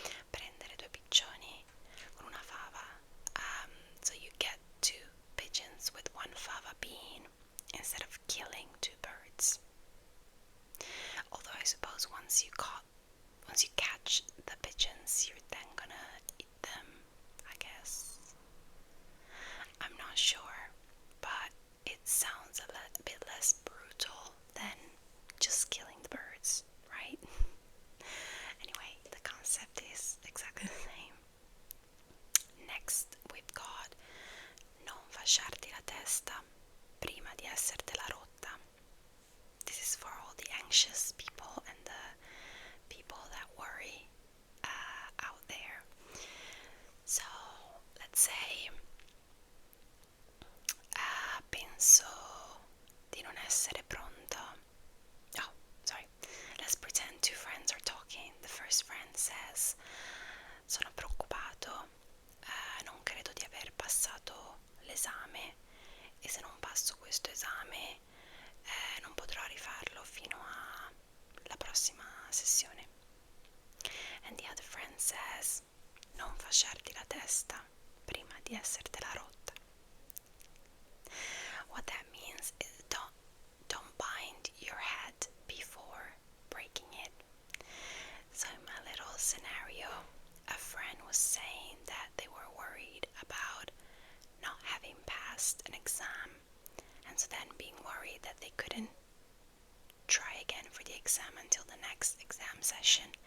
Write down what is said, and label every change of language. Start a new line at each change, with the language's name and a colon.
Italian: Prendere due piccioni con una fava.
English: So you get two pigeons with one fava bean instead of killing two birds. Although I suppose once you catch the pigeons, you're then gonna eat them, I guess. I'm not sure, but it sounds a bit less brutal than just killing the birds, right? Anyway, the concept is exactly the same. Next, we've got
Italian: non fasciarti la testa prima di essertela rotta.
English: This is for all the anxious people and the people that worry out there. So, let's say,
Italian: penso di non essere pronto.
English: Oh, sorry. Let's pretend two friends are talking. The first friend says,
Italian: sono preoccupato, non credo di aver passato l'esame e se non passo questo esame non potrò rifarlo fino alla prossima sessione.
English: And the other friend says,
Italian: non fasciarti la testa prima di essertela rotta.
English: What that means is don't bind your head before breaking it. So in my little scenario, a friend was saying that they were worried about not having passed an exam, and so then being worried that they couldn't try again for the exam until the next exam session.